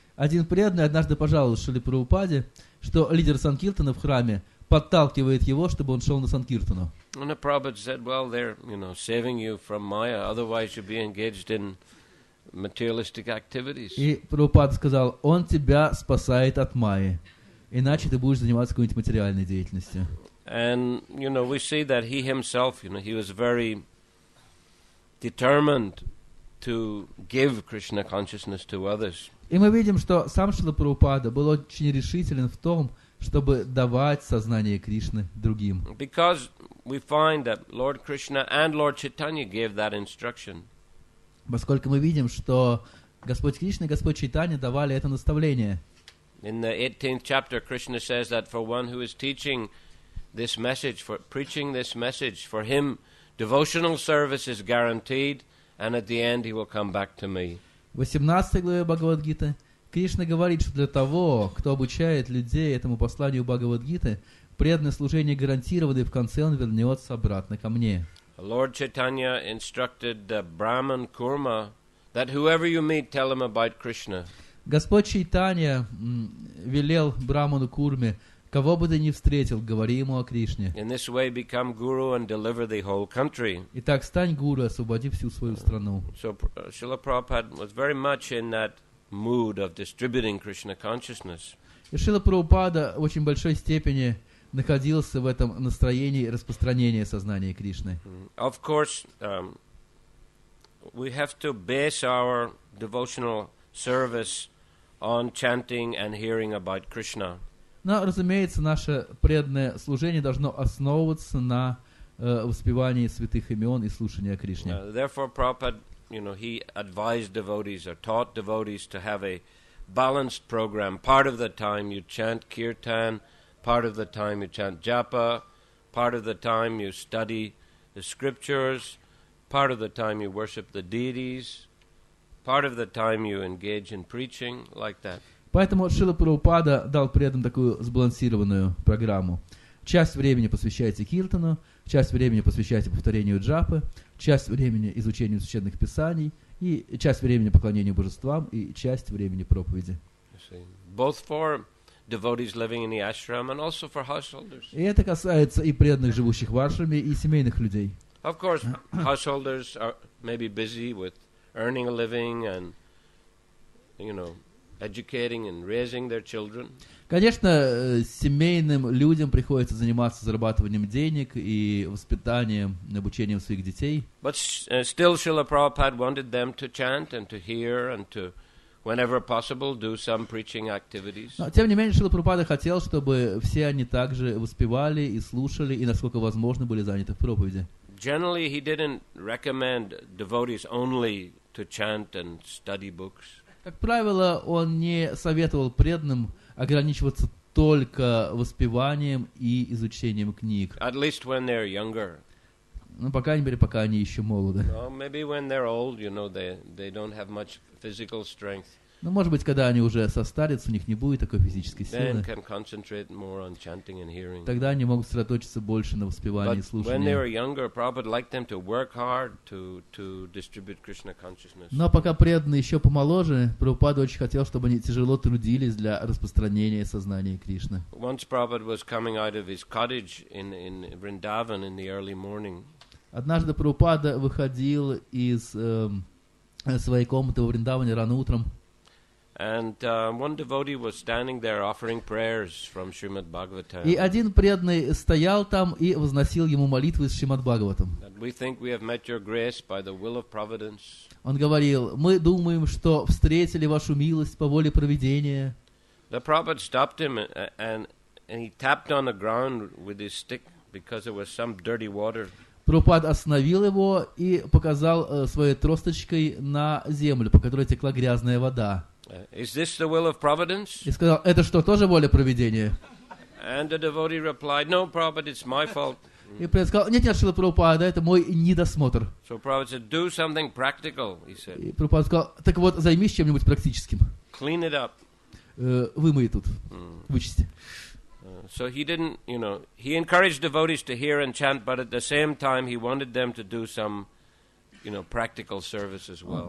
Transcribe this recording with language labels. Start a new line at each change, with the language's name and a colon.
Russian: Один преданный однажды пожаловался Шриле Прабхупаде, что лидер Санкиртана в храме подталкивает его, чтобы он шел на Санкиртану.
English: And the Prabhupada said, well, they're, saving you from Maya, otherwise you'd be engaged in materialistic activities.
Russian: И Прабхупада сказал, он тебя спасает от майи, иначе ты будешь заниматься какой-нибудь материальной деятельностью.
English: And, we see that he himself, he was very determined to give Krishna consciousness to others.
Russian: И мы видим, что сам Шрила Прабхупада был очень решителен в том, чтобы давать сознание Кришны другим.
English: Because we find that Lord Krishna and Lord Chaitanya gave that instruction.
Russian: Поскольку мы видим, что Господь Кришна и Господь Чайтанья давали это наставление.
English: In the 18th chapter, Krishna says that for one who is teaching this message, for preaching this message, for him devotional service is guaranteed, and at the end he will come back to me.
Russian: В 18 главе Бхагавад-гиты Кришна говорит, что для того, кто обучает людей этому посланию Бхагавад-гиты, преданное служение гарантировано, и в конце он вернется обратно ко мне.
English: Lord Chaitanya instructed the Brahman Kurma that whoever you meet, tell him about Krishna.
Russian: Господь Чайтанья велел Браману Курме, кого бы ты ни встретил, говори ему о Кришне.
English: In this way, become guru and deliver the whole country.
Russian: Итак, стань гуру, освободи всю свою страну.
English: So Srila Prabhupada was very much in that mood of distributing Krishna consciousness.
Russian: И Шрила Прабхупада в очень большой степени находился в этом настроении распространения сознания Кришны.
English: Of course, we have to base our devotional service on chanting and hearing about Krishna.
Russian: Но, разумеется, наше преданное служение должно основываться на воспевании святых имен и слушании о Кришне.
English: Therefore, Prabhupada, he advised devotees or taught devotees to have a balanced program. Part of the time you chant kirtan, part of the time you chant japa, part of the time you study the scriptures, part of the time you worship the deities, part of the time you engage in preaching, like that.
Russian: Поэтому Шрила Прабхупада дал преданным такую сбалансированную программу. Часть времени посвящайте киртану, часть времени посвящайте повторению джапы, часть времени изучению священных писаний, и часть времени поклонению божествам, и часть времени проповеди.
English: Both for devotees living in the ashram and also for householders.
Russian: И это касается и преданных, живущих в ашраме, и семейных людей.
English: Of course, householders are maybe busy with earning a living and, educating and raising their children.
Russian: Конечно, семейным людям приходится заниматься зарабатыванием денег и воспитанием, обучением своих детей.
English: But still, Srila Prabhupada wanted them to chant and to hear and to, whenever possible, do some preaching activities.
Russian: Но, тем не менее, Шрила Прабхупада хотел, чтобы все они также воспевали и слушали, и, насколько возможно, были заняты в проповеди.
English: Generally, he didn't recommend devotees only to chant and study books.
Russian: Как правило, он не советовал преданным ограничиваться только воспеванием и изучением книг.
English: At least when they're younger.
Russian: Ну, по крайней мере, пока они еще молоды.
English: Well, maybe when they're old, they don't have much physical strength.
Russian: Ну, может быть, когда они уже состарятся, у них не будет такой физической
English: Then
Russian: силы.
English: can concentrate more on chanting and hearing.
Russian: Тогда они могут сосредоточиться больше на воспевании и
English: But when they were
Russian: слушании.
English: younger, Prabhupada liked them to work hard to distribute Krishna consciousness.
Russian: Но пока преданные еще помоложе, Прабхупада очень хотел, чтобы они тяжело трудились для распространения сознания Кришны.
English: Once Prabhupada was coming out of his cottage in Vrindavan in the early morning.
Russian: Однажды Прабхупада выходил из своей комнаты во Вриндаване рано утром.
English: And one devotee was standing there offering prayers from Srimad Bhagavatam.
Russian: И один преданный стоял там и возносил ему молитвы из Шримад Бхагаватам.
English: We think we have met your grace by the will of providence.
Russian: Он говорил: мы думаем, что встретили вашу милость по воле провидения.
English: The Prabhupada stopped him and he tapped on the ground with his stick because there was some dirty water.
Russian: Прабхупада остановил его и показал своей тросточкой на землю, по которой текла грязная вода.
English: Is this the will of providence?
Russian: И сказал: это что, тоже воля провидения?
English: And the devotee replied, "No, Prabhupada, it's my fault."
Russian: И преданный сказал: нет, Шрила Прабхупада, это мой недосмотр.
English: So Prabhupada said, "Do something practical," he said.
Russian: И Прабхупада сказал: так вот, займись чем-нибудь практическим.
English: Clean it up.
Russian: Вымой тут, вычисти.
English: So he didn't, he encouraged devotees to hear and chant, but at the same time he wanted them to do some, practical service as well.